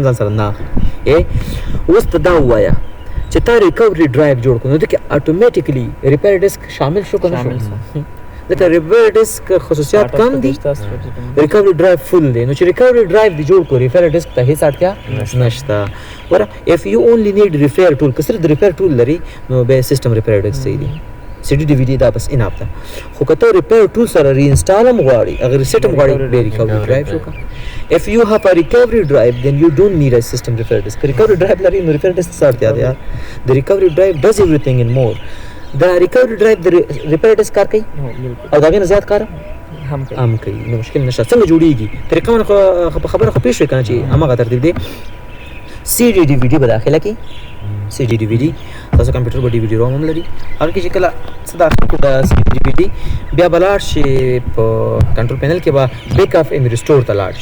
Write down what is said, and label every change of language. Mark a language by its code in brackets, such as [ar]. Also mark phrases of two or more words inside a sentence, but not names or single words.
[ps] ځان سره نه اخلي اوس ته دا ووایه چې تا ریکوري ډرایو جوړ کړو نو دکې [en] automatically repair disk [ps] شامل شو که نه شو ځکه [en] repair disk [ps] خصوصیات کم دي [en] recovery drive full [ps] دی نو چې [en] recovery drive [ps] دې جوړ کړو [en] repair disk [ps] ته هیڅ اړتیا نشته ګوره [en] if you only need repair tool [ps] که صرف د [en] repair tool [ps] لري نو بیا [en] system repair disk [ps] صحیح دی سی ډي ډي وي ډي دا بس اناف ده خو که ته [en] repair tool [ps] سره ری انسټال هم غواړي هغه ریسیټ هم غواړي بیا [en] recovery drive [ps] وکړه [en] if you have a recovery drive then you don't need a system repair disk recovery drive [ps] لري نو [en] repair disk [ps] څه اړتیا ده یار [en] the recovery drive does everything and more the recovery drive the repair disk [ps] کار کوي او دا غي نه زیات کار هم کوي نو مشکل نشته څنګه جوړیږي طریقه من خبره خو پیښ وکړه چې هغه ترتیب دی سی ډي ډي وي ډي به داخله کی سی ډي ډي وي ډي تاسو کمپیوټر به [en] DVD ROM [ps] هم لري هغه کې چې کله څه داخل کو د سی ډي وي ډي بیا بلاړ شي په [en] control panel [ps] کې به [en] backup and restore [ps] ته لاړ